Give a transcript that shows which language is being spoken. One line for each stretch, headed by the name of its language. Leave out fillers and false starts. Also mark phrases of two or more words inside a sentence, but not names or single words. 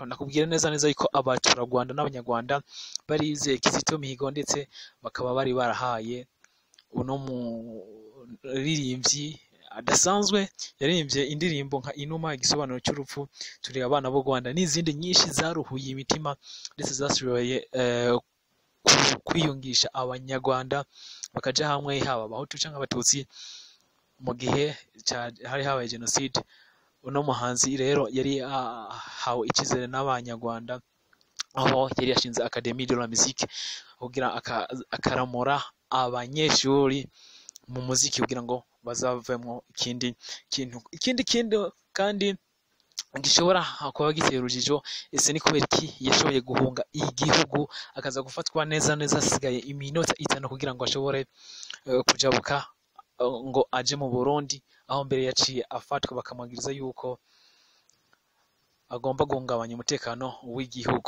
Rundi: Nakubwira neza yuko abaturarwanda n'abanyarwanda barize Kizito Mihigo ndetse bakaba bari barahaye uno muririmbyi adasanzwe yaririmbye indirimbo nka Inuma, igisobanuro cy'urupfu, turi abana b'u Rwanda, n'izindi nyinshi zaruhuye imitima ndetse zashoboye kwiyungisha abanyarwanda bakaja hamwe, haba abahutu cyangwa abatutsi mu gihe hari habaye genocide. Uno muhanzi rero yari hawe ikizere n'abanyarwanda, aho yari yashinze Académie de la Musique kugira akaramura abanyeshuri mu muziki kugira ngo bazavemo ikindi kintu kandi gishobora kuba giteye urujijo. Ese ni kubera iki yashoboye guhunga igihugu akaza gufatwa neza asigaye iminota 5 kugira ngo ashobore kujabuka ngo aje mu Burundi, aho mbere yaciye afatwa bakamwagiriza yuko agomba guhungabanya umutekano w'igihugu.